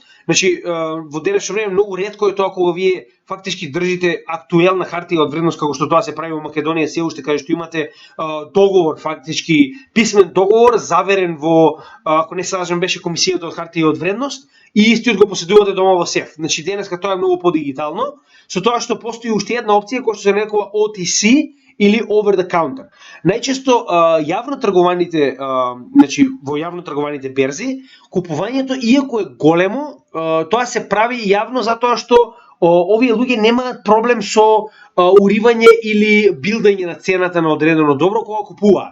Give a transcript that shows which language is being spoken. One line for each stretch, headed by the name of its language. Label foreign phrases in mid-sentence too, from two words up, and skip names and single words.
Macedonian: Значи во денешно време многу ретко е тоа кога вие фактички држите актуелна хартија од вредност како што тоа се прави во Македонија се уште, каде што имате договор, фактички писмен договор заверен во, ако не се лажам, беше комисијата од хартија од вредност и истиот го поседувате дома во сеф. Значи денеска тоа е многу подигитално, со тоа што постои уште една опција која што се нарекува OTC или
English: over the counter.
Macedonian: Најчесто јавно тргуваните, значи во јавно тргуваните берзи, купувањето иако е големо, тоа се прави јавно затоа што овие луѓе немаат проблем со уривање или билдање на цената на одредено добро кога купуваат.